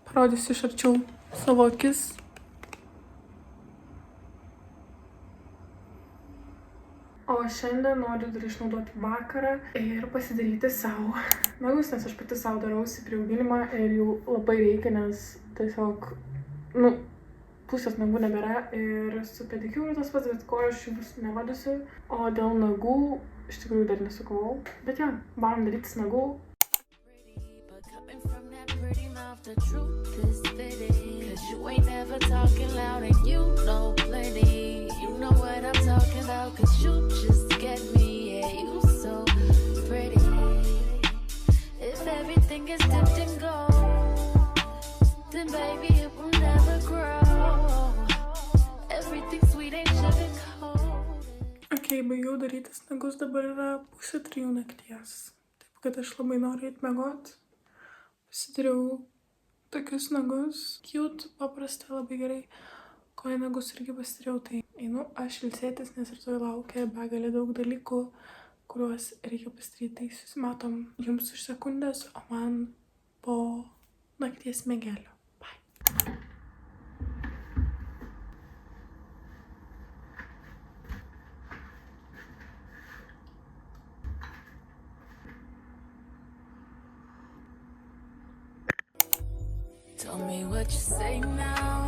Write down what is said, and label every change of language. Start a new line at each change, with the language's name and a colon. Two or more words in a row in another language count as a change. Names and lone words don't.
Lithuanian: Parodysiu iš arčiau savo akis. O šiandien noriu dar išnaudoti vakarą ir pasidaryti savo nagus, nes aš pati savo darausi prieauginimą ir jų labai reikia, nes tiesiog, pusės nagų nebėra ir su pedikiūru tas pats, bet ko aš jų bus nevadusiu. O dėl nagų iš tikrųjų dar nesukavau, bet ja, varom darytis nagų.
English: Know what I'm talking about, 'cause you just get me, yeah, you so pretty. If everything is dipped in gold, then baby it will never grow. Everything sweet ain't sugar-coated.
Lithuanian: Okay, baigiau darytis nagus, dabar yra 2:30 nakties. Taip, kad aš labai noriu eit miegot. Pasidariau tokius nagus, cute, paprasta, labai gerai. Kojų nagus irgi pasidariau, tai einu aš ilsėtis, nes rytoj laukia begalė daug dalykų, kuriuos reikia pasidaryti. Tai susimatom jums už sekundės, o man po nakties miegelio. Bye.
English: Tell me what you say now.